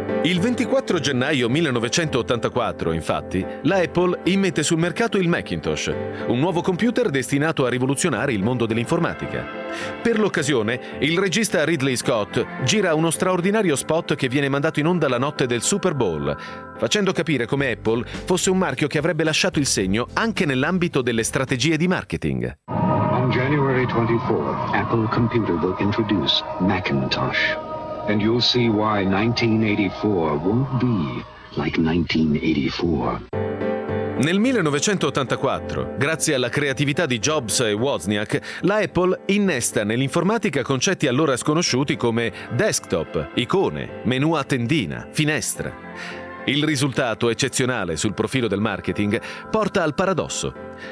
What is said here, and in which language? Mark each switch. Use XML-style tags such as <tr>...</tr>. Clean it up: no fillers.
<it>Il 24 gennaio 1984, infatti, la Apple immette sul mercato il Macintosh, un nuovo computer destinato a rivoluzionare il mondo dell'informatica. Per l'occasione, il regista Ridley Scott gira uno straordinario spot che viene mandato in onda la notte del Super Bowl, facendo capire come Apple fosse un marchio che avrebbe lasciato il segno anche nell'ambito delle strategie di marketing.</it> <en>On January 24, Apple Computer will introduce Macintosh. And you'll see why 1984 won't be like 1984.</en> <it>Nel 1984, grazie alla creatività di Jobs e Wozniak, la Apple innesta nell'informatica concetti allora sconosciuti come desktop, icone, menu a tendina, finestra. Il risultato eccezionale sul profilo del marketing porta al paradosso.</it>